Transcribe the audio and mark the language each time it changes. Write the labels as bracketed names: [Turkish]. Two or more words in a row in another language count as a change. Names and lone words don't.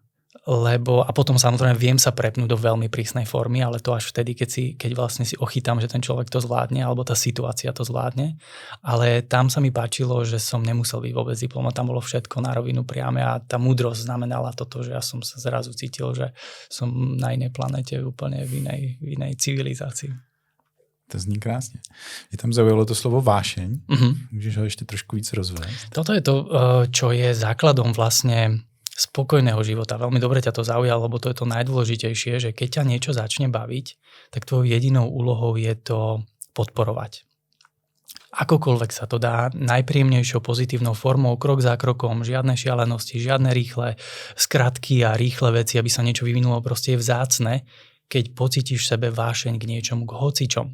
[Slovak] A potom samozrejme viem sa prepnúť do veľmi prísnej formy, ale to až vtedy, keď vlastne si ochytám, že ten človek to zvládne, alebo tá situácia to zvládne. Ale tam sa mi páčilo, že som nemusel byť vôbec diplomat, tam bolo všetko na rovinu priame a tá múdrosť znamenala toto, že ja som sa zrazu cítil, že som na inej planete, úplne v inej civilizácii. [Czech] To zní krásně. Mě tam zaujalo to slovo vášeň. Můžeš ho ještě trošku víc rozvést? [Slovak] Toto je to, čo je základom vlastne spokojného života. Veľmi dobre ťa to zaujalo, lebo to je to najdôležitejšie, že keď ťa niečo začne baviť, tak tvojou jedinou úlohou je to podporovať. Akokoľvek sa to dá, najpríjemnejšou pozitívnou formou, krok za krokom, žiadne šialenosti, žiadne rýchle skratky a rýchle veci, aby sa niečo vyvinulo, proste je vzácne, keď pocítiš v sebe vášeň k niečomu, k hocičomu.